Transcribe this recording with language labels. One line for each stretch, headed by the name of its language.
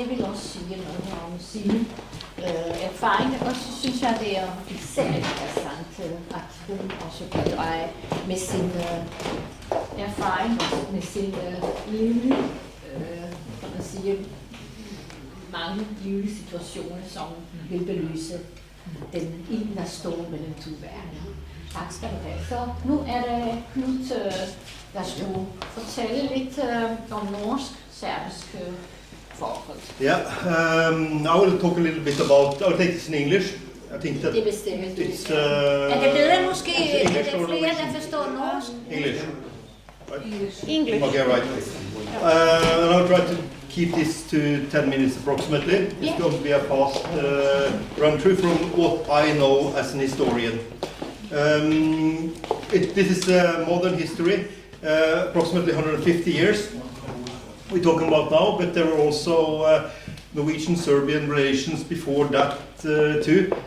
Danish: Jeg vil også sige noget om sine erfaringer, og så synes jeg, det er især interessant, at hun også bidrager med sin erfaring, med sin livlige, kan man sige, mange livlige situationer, som vil belyse den ild, der står mellem to verdener. Tak skal du have. Så nu er det Knut, der skulle fortælle lidt om norsk-serbiske forhold.
English: Yeah, I will talk a little bit about, I'll take this in English. I think that
Danish: det bestemmer du.
English: It's,
Danish: er det bedre måske, er det flere, der forstår norsk?
English: English. English. Okay, right. And I'll try to keep this to 10 minutes approximately. It's going to be a fast run through from what I know as an historian. This is modern history, approximately 150 years we're talking about now, but there were also Norwegian-Serbian relations before that too.